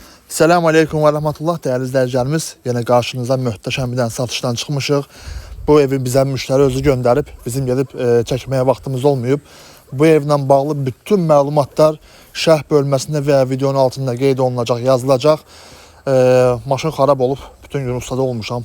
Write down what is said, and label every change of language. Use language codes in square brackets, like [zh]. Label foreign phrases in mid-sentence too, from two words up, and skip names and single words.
[tr] Selamun Aleyküm ve Rahmetullah değerli izleyicilerimiz. Yine karşınıza [az] möhtəşəm bir dənə satışdan çıxmışıq. Bu evi bizə müşteri özü gönderip bizim gelip çəkməyə vaxtımız olmayıb. Bu evlə bağlı bütün məlumatlar şərh bölməsində və videonun altında qeyd olunacaq, yazılacaq. Maşın xarab olub, bütün gün ustada olmuşam.